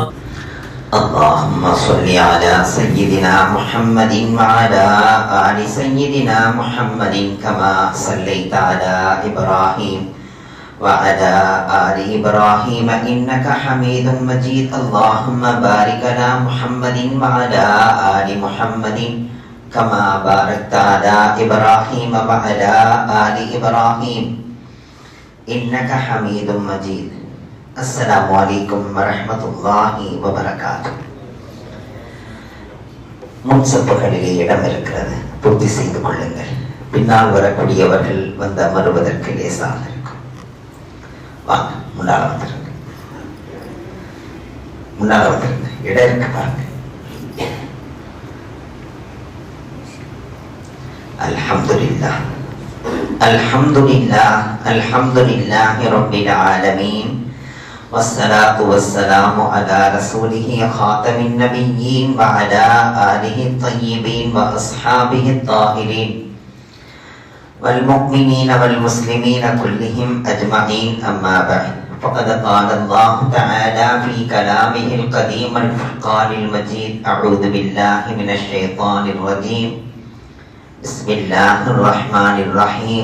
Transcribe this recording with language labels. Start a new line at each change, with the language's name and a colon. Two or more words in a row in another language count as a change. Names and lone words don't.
Arabic: اللهم صل على سيدنا محمد وعلى آل سيدنا محمد كما صليت على إبراهيم وعلى آل إبراهيم إنك حميد مجيد. اللهم بارك على محمد وعلى آل محمد كما باركت على إبراهيم وعلى آل إبراهيم إنك حميد مجيد. السلام عليكم ورحمة الله وبركاته.
Tamil: முன்சப்புகளிலே இடம் இருக்கிறது, பூர்த்தி செய்து கொள்ளுங்கள். பின்னால் வரக்கூடியவர்கள் வந்து அமருவதற்கு லேசாக இருக்கும். வாங்க, முன்னால வந்துருங்க, முன்னால வந்துருங்க. இடம் இருக்கு பாருங்க.
Arabic: الحمد لله الحمد لله الحمد لله رب العالمين. والصلاة والسلام على رسوله خاتم النبيين وعلى آله الطيبين وأصحابه الطاهرين والمؤمنين والمسلمين كلهم أجمعين. أما بعد، فقد قال الله تعالى في كلامه القديم الفرقان المجيد: أعوذ بالله من الشيطان الرجيم، بسم الله الرحمن الرحيم.